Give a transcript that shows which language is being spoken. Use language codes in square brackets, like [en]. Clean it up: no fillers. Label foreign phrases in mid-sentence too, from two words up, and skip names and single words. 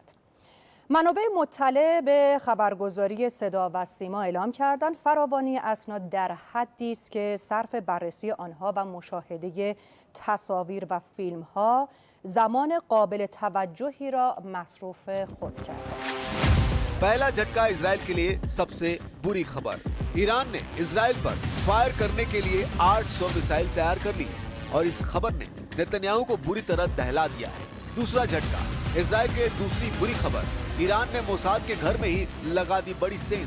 [fa] منابع مطلع به خبرگزاری صدا و سیما اعلام کردند فراوانی اسناد در حدی است که صرف بررسی آنها و مشاهده تصاویر و فیلم‌ها زمان قابل توجهی را مصروف خود کرده است. [hi] पहला झटका इजराइल के लिए सबसे बुरी खबर। ईरान ने इजराइल पर फायर करने के लिए 800 मिसाइल तैयार कर ली और इस खबर ने नेतन्याहू को बुरी तरह दहला दिया है। दूसरा झटका इजराइल के दूसरी बुरी खबर, ईरान ने मोसाद के घर में ही लगा दी बड़ी सेंध।